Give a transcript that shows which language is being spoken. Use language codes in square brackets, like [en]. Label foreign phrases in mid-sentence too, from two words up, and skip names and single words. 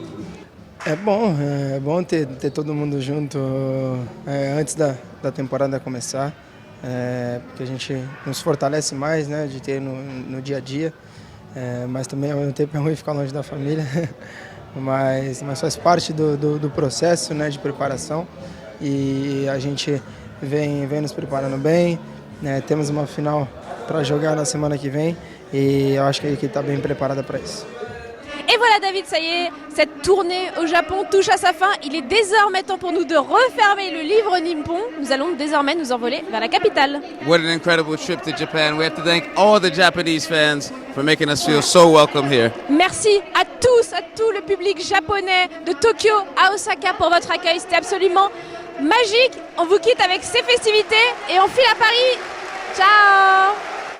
[pt] É bom ter todo mundo junto antes da temporada começar, porque a gente nos fortalece mais, né, de ter no dia a dia, mas também ao mesmo tempo é ruim ficar longe da família, mas faz parte do processo, né, de preparação e a gente vem nos preparando bem, né, temos uma final para jogar na semana que vem et eu acho que a equipe está [fr] bien préparée [pt] para isso. [fr] Et voilà David, ça y est, cette tournée au Japon touche à sa fin. Il est désormais temps pour nous de refermer le livre nippon. Nous allons désormais nous envoler vers la capitale. [en] What an incredible trip to Japan. We have to thank all the Japanese fans for making us feel so welcome here. [fr] Merci à tout le public japonais de Tokyo à Osaka pour votre accueil. C'était absolument magique. On vous quitte avec ces festivités et on file à Paris. Ciao!